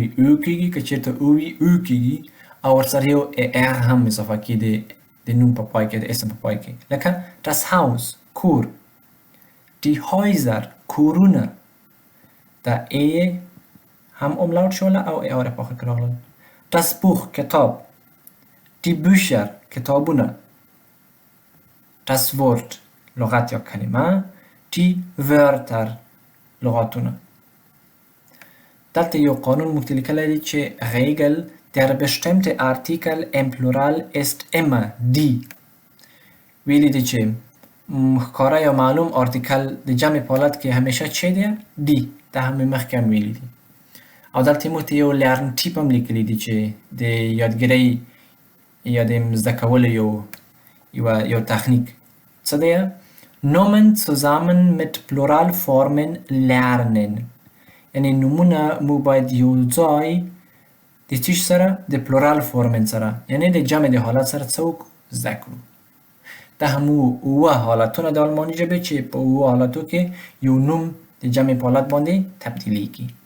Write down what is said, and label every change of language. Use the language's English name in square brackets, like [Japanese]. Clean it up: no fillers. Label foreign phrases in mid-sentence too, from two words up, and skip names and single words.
[Pashto] او کیږي که چیرته او وي او کیږي او ورسره یو ار هم اضافه کیږي د نوم په پای کې د اسم په پای کې لکه [German] das Haus [Pashto] کور [German] die Häuser [Pashto] کورونه دا ای هم املاوت شوله او ای آره په آخر کې راغله [German] das Buch [Pashto] کتاب [German] die Bücher [Pashto] کتابونه [German] das Wort [Pashto] لغت یا کلمه [German] die Wörter [Pashto] لغاتونه دلته یو قانون موږ ته لیکلی دی چې [German] Regel der bestimmte Artikel im Plural ist immer die [Pashto] ویلی دی چې ښکاره یا معلوم آرتیکل د جمع په حالت کې همیشه چی دی دی دا هم مخکې هم ویلی دی او دلته موږ ته یو لرن ټیپ هم لیکلی دی چې د یادګیرۍ یا د زده کولو یو تخنیک څه دی [German] Nomen zusammen mit Pluralformen lernen [Pashto] یعنی نومونه مو باید یو ځای د چی سره د [German] Plural Formen [Pashto] سره یعنی د جمع د حالت سره څوک زده کړو دا هم اوه حالتونه د آلماني ژبې چې په اوه حالتو کې یو نوم د جمع په حالت باندې تبدیلیږي